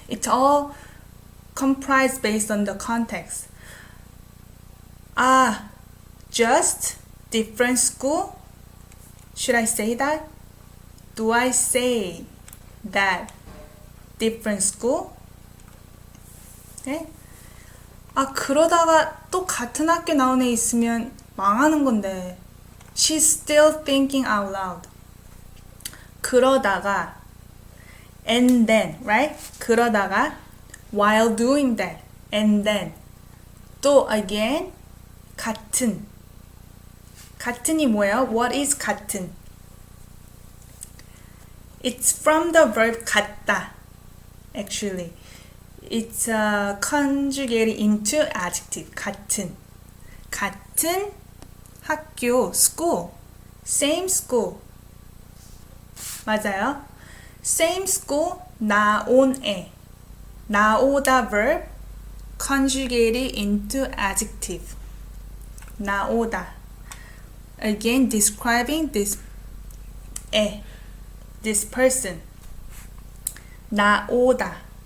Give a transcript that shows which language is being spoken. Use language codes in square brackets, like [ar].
[en] It's all comprised based on the context. Just different school? Should I say that? Do I say that different school? Okay? [ko] 그러다가 또 같은 학교 나온 애 있으면 망하는 건데. [en] She's still thinking out loud. 그러다가 and then, right? 그러다가 while doing that, and then 또 again 같은. [ko] 같은이 뭐예요? [en] What is 같은? It's from the verb 같다. Actually, it's conjugated into adjective. [ko] 같은. 같은 학교, school. [en] Same school. [ko] 맞아요? [en] Same school, 나온 애. 나오다 verb conjugated into adjective. 나오다. Again, describing this this person. 나오다.